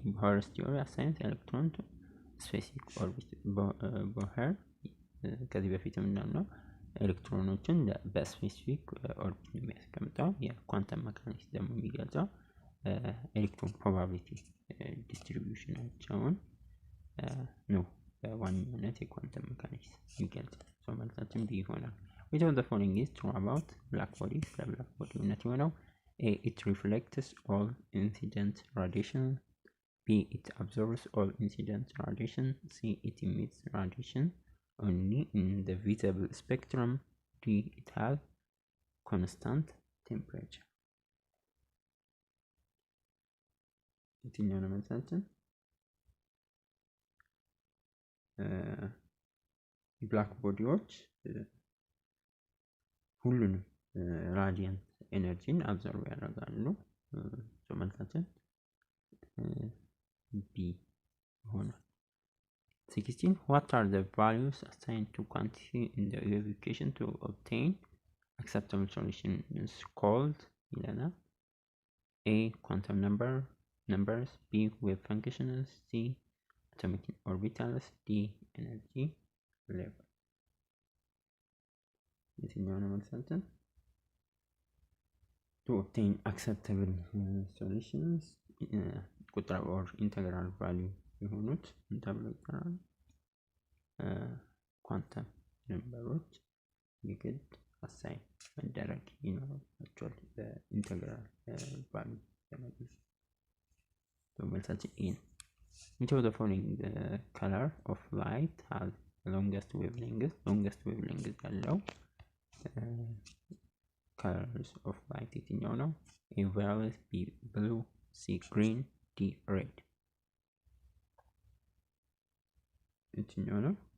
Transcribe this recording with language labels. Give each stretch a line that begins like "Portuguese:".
English: Bohr's theory assigns electron to specific orbit።
Amharic: ቦህር ከዚህ በፊትም እንዳልነው ኤሌክትሮኖችን በስፔሲፊክ ኦርቢት ነው የሚያስቀምጠው። የኳንተም መካኒክስ ደግሞ የሚገልጸው ኤሌክትሮን ፕሮባቢሊቲ ዲስትሪቢዩሽናቸውን ነው በዋነኛነት የኳንተም መካኒክስ የሚገልጸው። ሶ መልሳችን B ይሆናል። which of the following is true about black body? ለብላክ ቦዲ እውነት የሆነው A.
English: it reflects all incident radiation, B. it absorbs all incident radiation, C. it emits radiation only in the visible spectrum, D. it has constant temperature።
Amharic: የትኛው ነው መልሳችን? ብላክ ቦዲዎች ሁሉንም ራዲየንት ኤነርጂን አብዞርብ ያደርጋሉ። መልሳችን B ይሆናል።
English: 16 what are the values assigned to quantity in the wave equation to obtain acceptable solution is called ይለናል። A. quantum numbers, B. wave functions, C. atomic orbitals, D. energy level።
Amharic: የትኛው ነው መልሳችን?
English: to obtain acceptable solutions
Amharic: ቁጥር
English: or integral value
Amharic: የሆኑት ተብለው ይጠራሉ። ኳንተም ነምበሮች የግድ አሳይን መደረግ ይኖርባቸዋል በኢንተግራል ቫልዩ ለማግኘት። መልሳችን ኤ ነው።
English: which of the following color of light has longest wavelength ያለው colors of light
Amharic: የትኛው ነው?
English: A violet, B blue, C green, D red
Amharic: የትኛው ነው?